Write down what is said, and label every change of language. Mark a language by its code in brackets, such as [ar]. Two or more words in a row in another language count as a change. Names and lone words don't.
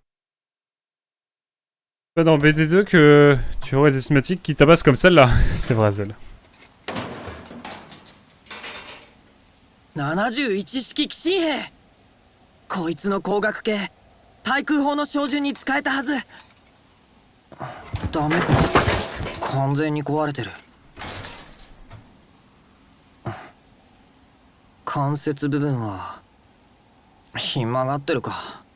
[fr] Pas dans BD2 que tu aurais des cinématiques qui tabassent comme celle-là. C'est vrai, Zell. [ja] 71 式騎士兵。こいつの光学系対空砲の照準に使えたはず。ダメか、完全に壊れてる。関節部分はひん曲がってるか。